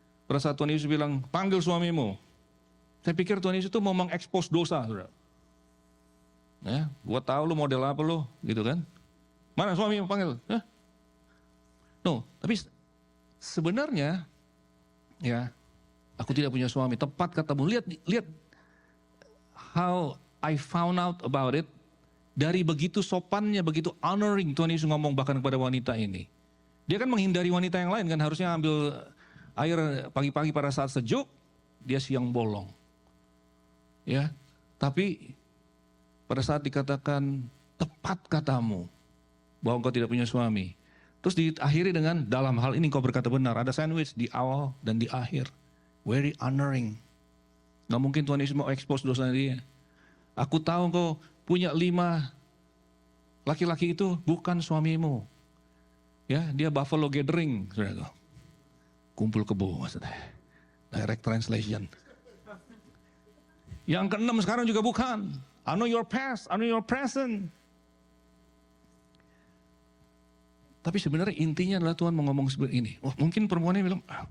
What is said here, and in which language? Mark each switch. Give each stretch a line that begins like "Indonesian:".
Indonesian: Pada saat Tuhan Yesus bilang, panggil suamimu. Saya pikir Tuhan Yesus itu mau mengekspos dosa, saudara. Ya, gua tahu lu model apa lu, gitu kan? Mana suami panggil? No, tapi sebenarnya, ya, aku tidak punya suami. Tepat katamu. Lihat
English: how I found out about it.
Indonesian: Dari begitu sopannya, begitu honoring Tuhan Yesus ngomong bahkan kepada wanita ini. Dia kan menghindari wanita yang lain kan, harusnya ambil air pagi-pagi pada saat sejuk, dia siang bolong. Ya, tapi pada saat dikatakan tepat katamu bahwa engkau tidak punya suami. Terus diakhiri dengan dalam hal ini engkau berkata benar. Ada sandwich di awal dan di akhir.
English: Very honoring.
Indonesian: Gak mungkin Tuhan Yesus mau expose dosa dia. Aku tahu engkau punya 5 laki-laki itu bukan suamimu. Ya, dia
English: buffalo gathering.
Indonesian: Kumpul kebo maksudnya.
English: Direct translation.
Indonesian: Yang ke-6 sekarang juga bukan.
English: I know your past, I know your present.
Indonesian: Tapi sebenarnya intinya adalah Tuhan mau ngomong seperti ini. Mungkin perempuannya bilang,